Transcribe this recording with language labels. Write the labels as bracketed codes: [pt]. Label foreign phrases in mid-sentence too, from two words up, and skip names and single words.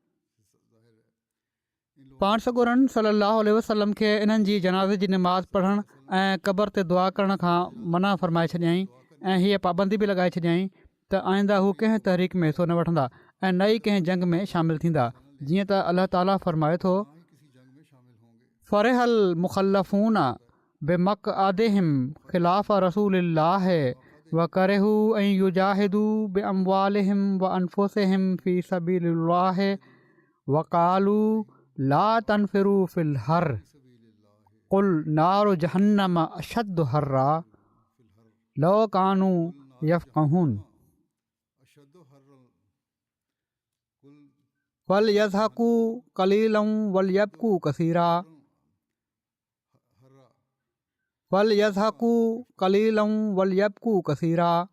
[sd] पाण सॻोरनि [ar] صلى الله عليه وسلم [sd] खे इन्हनि जी जनाज़े जी निमाज़ पढ़णु ऐं क़बर ते दुआ करण खां मना फ़रमाए छॾियईं ऐं हीअ पाबंदी बि लॻाए छॾियईं त आईंदा हू कंहिं तहरीक में हिसो न वठंदा ऐं न ई कंहिं जंग में शामिलु थींदा। जीअं त अलाह ताला फ़रमाए थो, [ar] فرح المخلفون بمقعدهم خلاف رسول الله وكرهوا أن يجاهدوا بأموالهم وأنفسهم في سبيل الله وقالوا لا تنفروا في الحر قل نار جهنم أشد حرا لو كانوا يفقهون وليضحكوا قليلا وليبكوا كثيرا وليضحكوا قليلا وليبكوا كثيرا वल यज़हकू क़लीलन वल यबकू कसीरा।